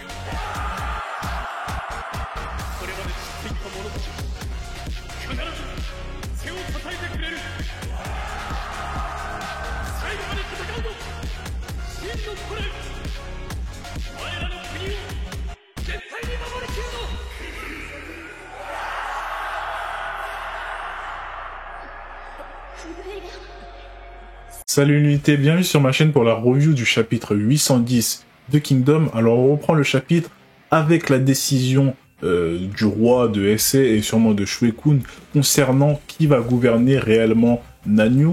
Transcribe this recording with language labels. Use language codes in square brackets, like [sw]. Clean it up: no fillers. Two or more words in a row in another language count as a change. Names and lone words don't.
[ja] これまで知っていった者たち必ず背を支えてくれる。最後まで戦うぞ真の古来。我らの国を絶対に守りきるぞ。 [fr] Salut l'unité, bienvenue sur ma chaîne pour la review du chapitre 810 de Kingdom. Alors on reprend le chapitre avec la décision du roi de Heisei et sûrement de Shuekun concernant qui va gouverner réellement Nanyu.